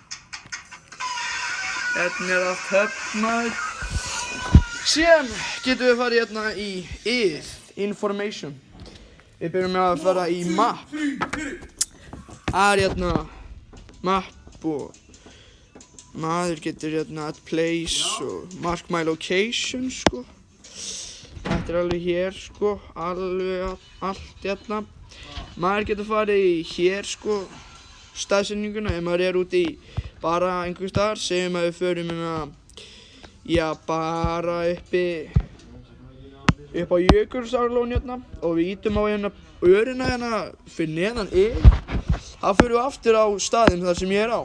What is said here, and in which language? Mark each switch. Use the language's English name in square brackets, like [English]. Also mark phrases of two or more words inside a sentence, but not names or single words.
[Icelandic] Hérna er allt höfn maður. Síðan getum við farið hérna í information. Við byrjum með að fara í map. Það er hérna map og maður getur hérna [English] add place [Icelandic] og [English] mark my location [Icelandic] sko. Þetta er alveg hér sko, alveg allt hérna. Maður getur farið í hér sko, staðsetninguna, ef maður er úti í bara einhvers staðar, segjum að við förum hérna, já bara upp á Jökulsárlón hérna og við ítum á hérna örina hérna fyrir neðan þá förum við aftur á staðinn þar sem ég er á.